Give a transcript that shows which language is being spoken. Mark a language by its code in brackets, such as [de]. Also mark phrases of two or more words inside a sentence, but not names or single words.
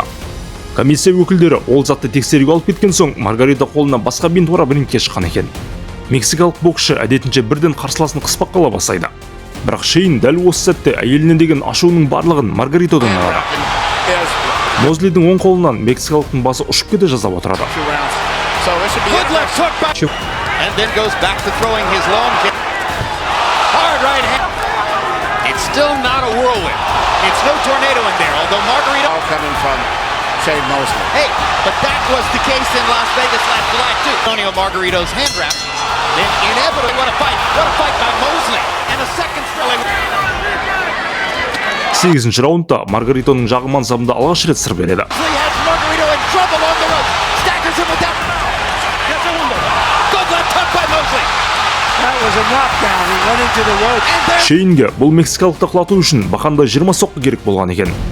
[kk] Комиссия өкілдері ол затты тексеруге алып кеткен соң Маргарита қолына басқа бинт орап рингке шыққан екен. Мексикалық боксшы әдетінше бірден қарсыласын қыспақ қала бастайды. Бірақ Шейн дәл осы сәтте әйеліне деген ашуының барлығын Маргаритодан алады. Мозлидің оң қолынан мексикалықтың басы ұшып кете жазап отырады. [en] Hey, but that was the case in Las Vegas last July too. Antonio Margarito's hand wrap. Then inevitably, what a fight by Mosley. And a second thrilling. [kk] 8-ші раундта Маргаритоның жағы мансабында алғаш рет сыр береді. Шейнге бұл мексикалықты құлату үшін бақанда 20 соққы керек болған екен.